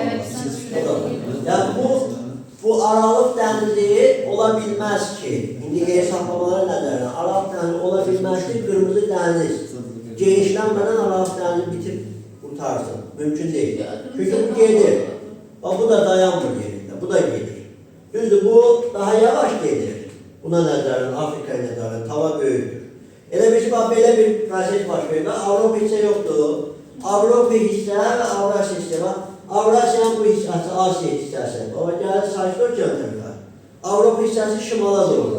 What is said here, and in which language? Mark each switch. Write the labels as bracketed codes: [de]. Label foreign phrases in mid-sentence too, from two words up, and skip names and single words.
[tr] Yani bu aralık denizi olabilmez ki. Şimdi hesaplamaları nedir? Aralık denizi olabilmez ki kırmızı deniz. Genişlenmeden aralık denizi bitip kurtarsın. Mümkün değil. Çünkü bu gelir. [az] Bak bu da dayanmır yerinde. [tr] Bu da gelir. [az] Düzdür bu daha yavaş gelir. Buna nəzərən, Afrikaya nəzərən, tava böyüdür. Elə bir bax, belə bir proses baş verir. Avropa hissə yoxdur. Avropa hissə və Avrasiya hissə var. Avrasiyanın bu hissəsi Asiya hissəsi. O gəlir Sakit Okean tərəfə. Avropa hissəsi şimala doğru.